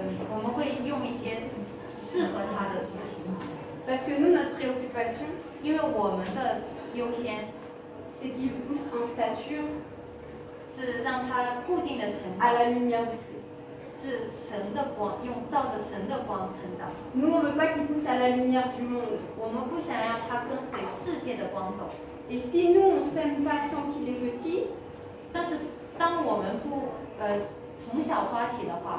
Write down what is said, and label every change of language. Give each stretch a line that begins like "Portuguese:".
Chinese: 我们会用一些适合他的事情，
French: Parce que nous, notre préoccupation,
Chinese: 因为我们的优先
French: c'est qu'il pousse en stature
Chinese: 是让他固定的成
French: à
Chinese: 长，
French: la lumière du Christ.
Chinese: 是神的光，照着神的光成长。
French: Nous, on ne veut pas qu'il pousse à la lumière du monde.
Chinese: 我们不想要他跟随世界的光走，
French: Et si nous, on ne s'aime pas tant qu'il est petit,
Chinese: 但是当我们不从小抓起的话，